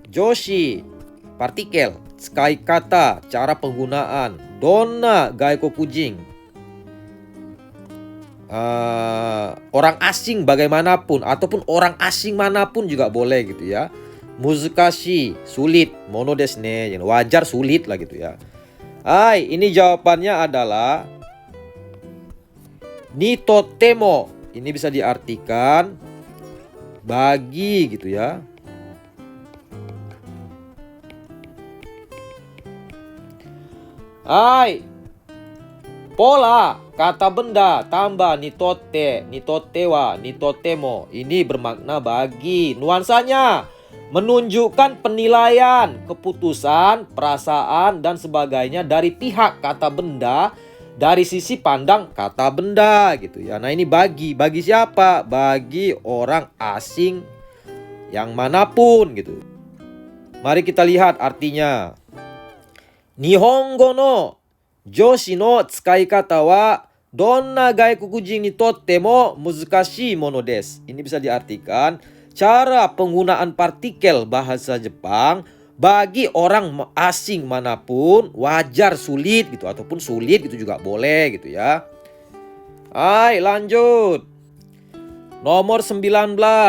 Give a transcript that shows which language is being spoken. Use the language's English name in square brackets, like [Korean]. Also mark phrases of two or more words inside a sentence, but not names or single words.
[Indonesian] Joshi, partikel. [Japanese] 使い方, [Indonesian] cara penggunaan. [Japanese] どんな外国人, [Indonesian] orang asing bagaimanapun, ataupun orang asing manapun juga boleh gitu ya. Muzukashi, sulit. [Japanese] ものですね, [Indonesian] wajar sulit lah gitu ya. Hai, ini jawabannya adalah [Japanese] にとっても. [Indonesian] Ini bisa diartikan bagi gitu ya. Hai, pola kata benda tambah [Japanese] にとって、にとっては、にとっても. [Indonesian] Ini bermakna bagi. Nuansanya menunjukkan penilaian, keputusan, perasaan, dan sebagainya dari pihak kata benda, dari sisi pandang kata benda gitu ya. Nah, ini bagi. Bagi siapa? Bagi orang asing yang manapun gitu. Mari kita lihat artinya. [Japanese] 日本語の助詞の使い方はどんな外国人にとっても難しいものです. [Indonesian] Ini bisa diartikan cara penggunaan partikel bahasa Jepang bagi orang asing manapun wajar sulit gitu, ataupun sulit gitu juga boleh gitu ya. Hai, lanjut. Nomor 19.